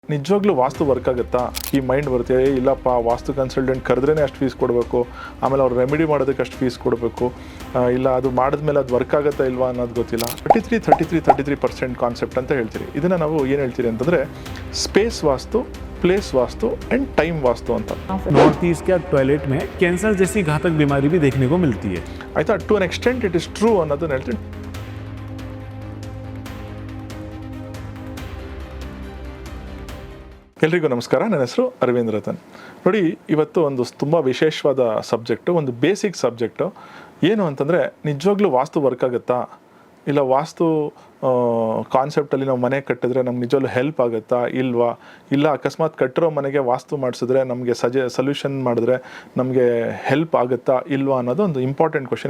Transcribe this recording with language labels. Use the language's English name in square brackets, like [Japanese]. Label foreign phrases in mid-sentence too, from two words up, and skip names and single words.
[Kannada] ನಿಜವಾಗ್ಲೂ ವಾಸ್ತು ವರ್ಕ್ ಆಗುತ್ತಾ? ಈ ಮೈಂಡ್ ಬರುತ್ತೆ, ಇಲ್ಲಪ್ಪ ವಾಸ್ತು ಕನ್ಸಲ್ಟೆಂಟ್ ಕರೆದ್ರೇ ಅಷ್ಟು ಫೀಸ್ ಕೊಡಬೇಕು, ಆಮೇಲೆ ಅವ್ರು ರೆಮಿಡಿ ಮಾಡೋದಕ್ಕೆ ಅಷ್ಟು ಫೀಸ್ ಕೊಡಬೇಕು, ಇಲ್ಲ ಅದು ಮಾಡಿದ್ಮೇಲೆ ಅದು ವರ್ಕ್ ಆಗುತ್ತಾ ಇಲ್ವಾ ಅನ್ನೋದು ಗೊತ್ತಿಲ್ಲ. 33% ಕಾನ್ಸೆಪ್ಟ್ ಅಂತ ಹೇಳ್ತೀರಿ. ಇದನ್ನು ನಾವು ಏನು ಹೇಳ್ತೀರಿ ಅಂತಂದರೆ ಸ್ಪೇಸ್ ವಾಸ್ತು, [English] place vastu and time vastu ಅಂತ. north east [Hindi] के टॉयलेट में कैंसर जैसी घातक बीमारी भी देखने को मिलती है. [Kannada] ಆಯ್ತಾ, [English] to an extent it is true [Kannada] ಅನ್ನೋದನ್ನ ಹೇಳ್ತೀನಿ. ಎಲ್ರಿಗೂ ನಮಸ್ಕಾರ, ನನ್ನ ಹೆಸರು ಅರವಿಂದ್ ರತನ್. ನೋಡಿ, ಇವತ್ತು ಒಂದು ತುಂಬ ವಿಶೇಷವಾದ ಸಬ್ಜೆಕ್ಟು, ಒಂದು ಬೇಸಿಕ್ ಸಬ್ಜೆಕ್ಟು. ಏನು ಅಂತಂದರೆ, ನಿಜವಾಗ್ಲೂ ವಾಸ್ತು ವರ್ಕ್ ಆಗುತ್ತಾ, ಇಲ್ಲ ವಾಸ್ತು ಕಾನ್ಸೆಪ್ಟಲ್ಲಿ ನಾವು ಮನೆ ಕಟ್ಟಿದ್ರೆ ನಮ್ಗೆ ನಿಜವಾಗ್ಲೂ ಹೆಲ್ಪ್ ಆಗುತ್ತಾ ಇಲ್ವಾ, ಇಲ್ಲ ಅಕಸ್ಮಾತ್ ಕಟ್ಟಿರೋ ಮನೆಗೆ ವಾಸ್ತು ಮಾಡಿಸಿದ್ರೆ ನಮಗೆ ಸೊಲ್ಯೂಷನ್ ಮಾಡಿದ್ರೆ ನಮಗೆ ಹೆಲ್ಪ್ ಆಗುತ್ತಾ ಇಲ್ವಾ ಅನ್ನೋದು ಒಂದು [English] important question.